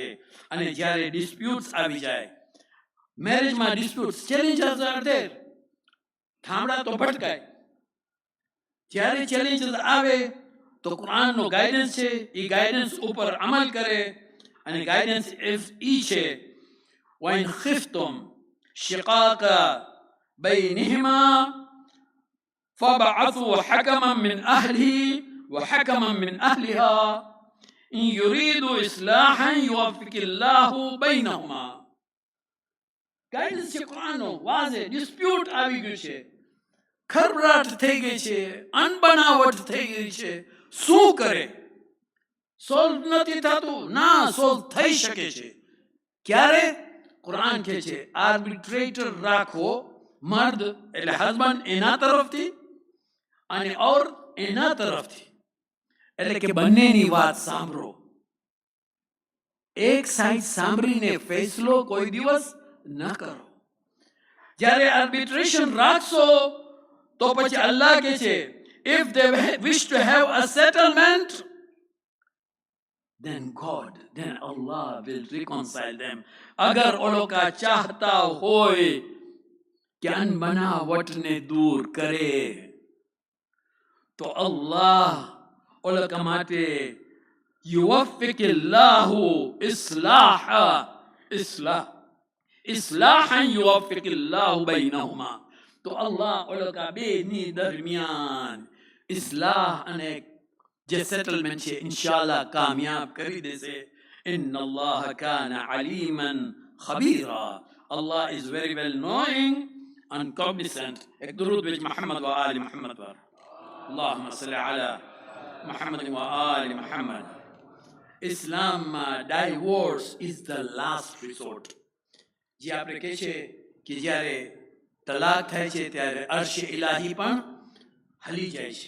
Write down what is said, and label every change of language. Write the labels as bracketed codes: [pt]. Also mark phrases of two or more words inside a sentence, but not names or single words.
[gu] અને જ્યારે ડિસ્પ્યુટ્સ આવી જાય, મેરેજમાં ડિસ્પ્યુટ્સ, [en] challenges are there, [gu] થાંભલા તો ભટકાય. જ્યારે ચેલેન્જીસ આવે તો કુરાનનો ગાઈડન્સ છે, એ ગાઈડન્સ ઉપર અમલ કરે. અને ગાઈડન્સ ઈ છે [ar] وإن خفتم شقاق بينهما فابعثوا حكما من أهله وحكما من أهلها إن يريدوا إصلاحا يوفق الله بينهما. [gu] ગાઈડન્સ છે કુરાનનો વાઝે. ડિસ્પ્યુટ આવી ગયું છે, ખરબરાટ થઈ ગઈ છે, અનબનાવટ થઈ ગઈ છે, શું કરે? સોલ્વ નથી થતું? ના, સોલ્વ થઈ શકે છે. ક્યારે? કુરાન કહે છે આર્બિટ્રેટર રાખો, મર્દ એટલે હસબન્ડ એના તરફથી અને ઓર એના તરફથી, એટલે કે બંનેની વાત સાંભળો. એક સાઈડ સાંભળીને ફેસલો કોઈ દિવસ ન કરો. જ્યારે આર્બિટ્રેશન રાખશો તો પછી અલ્લાહ કહે છે [en] if they wish to have a settlement then Allah will reconcile them. [gu] અગર ઓલોકા ચાહતા હોય કે અનબનાવટને દૂર કરે તો અલ્લાહ ઓલોકા માટે [ar] يوفق الله إصلاحا يوفق الله بينهما. [gu] તો અલ્લાહ ઓલોકા બેની દરમિયાન ઇસ્લાહ અને જે સેટલમેન્ટ છે ઇન્શાઅલ્લાહ કામયાબ કરી દેશે. [ar] إن الله كان عليما خبيرا. [en] Allah is very well knowing and cognizant. [gu] એક દરૂદ વિચ મુહમ્મદ વ આલી મુહમ્મદ પર. [ar] اللهم صل على محمد وآل محمد. [en] ઇસ્લામમાં divorce is the last resort. [gu] જે આપણે કહે છે કે જ્યારે તલાક થાય છે ત્યારે [ar] عرش إلهي [gu] પણ હલી જાય છે.